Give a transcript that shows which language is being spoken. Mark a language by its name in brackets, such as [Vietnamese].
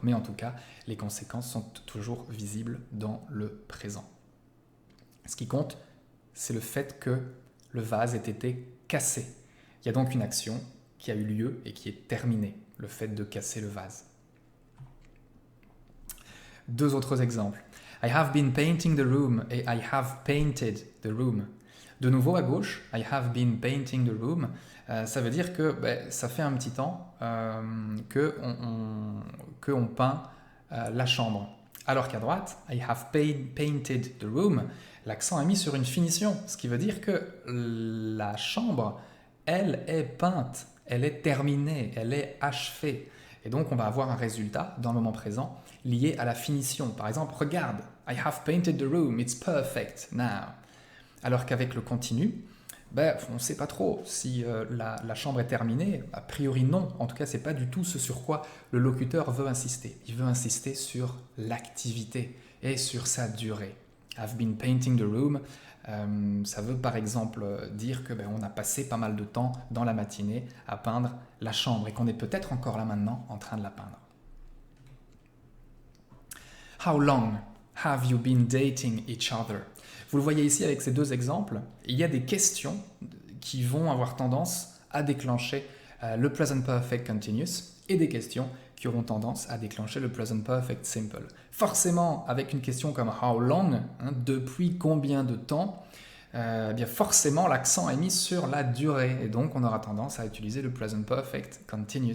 [French] Mais en tout cas, les conséquences sont toujours visibles dans le présent. Ce qui compte, c'est le fait que le vase ait été cassé. Il y a donc une action qui a eu lieu et qui est terminée, le fait de casser le vase. Deux autres exemples. [English] I have been painting the room et I have painted the room. [French] De nouveau à gauche, [English] I have been painting the room, [French] ça veut dire que ça fait un petit temps qu'on peint la chambre. Alors qu'à droite, [English] I have painted the room, [French] l'accent est mis sur une finition, ce qui veut dire que la chambre, elle est peinte, elle est terminée, elle est achevée. Et donc on va avoir un résultat dans le moment présent lié à la finition. Par exemple, regarde, [English] I have painted the room, it's perfect now. [French] Alors qu'avec le continu, on ne sait pas trop si la chambre est terminée. A priori non, en tout cas ce n'est pas du tout ce sur quoi le locuteur veut insister. Il veut insister sur l'activité et sur sa durée. [English] I've been painting the room, [French] ça veut par exemple dire que on a passé pas mal de temps dans la matinée à peindre la chambre et qu'on est peut-être encore là maintenant en train de la peindre. [English] How long have you been dating each other? [French] Vous le voyez ici avec ces deux exemples, il y a des questions qui vont avoir tendance à déclencher le present perfect continuous et des questions qui auront tendance à déclencher le present perfect simple. Forcément, avec une question comme how long, depuis combien de temps, bien forcément l'accent est mis sur la durée et donc on aura tendance à utiliser le present perfect continuous.